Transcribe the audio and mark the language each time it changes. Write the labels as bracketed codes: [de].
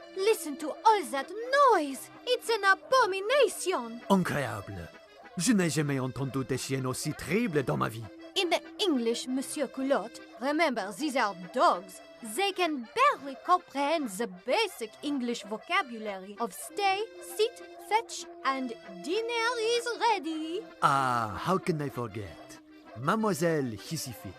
[en] Listen to all that noise! It's an abomination! [fr] Incroyable. Je n'ai jamais entendu des chiens aussi terribles dans ma vie. [en] In the English, Monsieur Culotte, remember, these are dogs. They can barely comprehend the basic English vocabulary of stay, sit, fetch, and dinner is ready. Ah, how can I forget? Mademoiselle Hissifit.